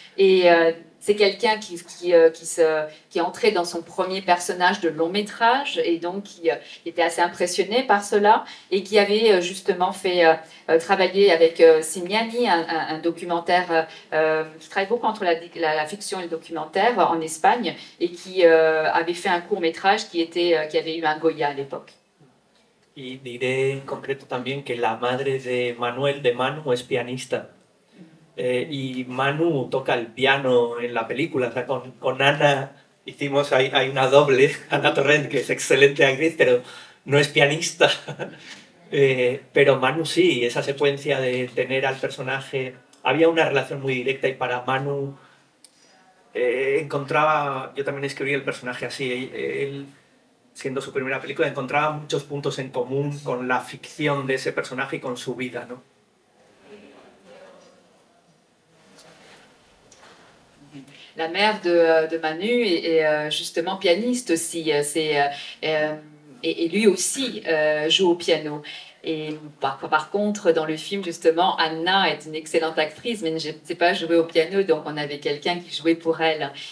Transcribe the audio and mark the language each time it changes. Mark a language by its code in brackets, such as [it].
[fr] Et c'est quelqu'un qui est entré dans son premier personnage de long métrage et donc qui était assez impressionné par cela et qui avait justement fait travailler avec Simiani, un documentaire qui travaille beaucoup entre la fiction et le documentaire en Espagne et qui avait fait un court métrage qui avait eu un Goya à l'époque. [es] Y diré en concreto también que la madre de Manuel, de Manu, es pianista. Y Manu toca el piano en la película. O sea, con Ana hay una doble, Ana Torrent, que es excelente actriz, pero no es pianista. Pero Manu sí, esa secuencia de tener al personaje... Había una relación muy directa y para Manu encontraba... Yo también escribí el personaje así. Él, siendo su primera película, encontraba muchos puntos en común con la ficción de ese personaje y con su vida, ¿no? [fr] La mère de Manu est justement pianiste aussi, et lui aussi joue au piano. Et par contre, dans le film, justement, Anna est une excellente actrice, mais ne sait pas jouer au piano, donc on avait quelqu'un qui jouait pour elle.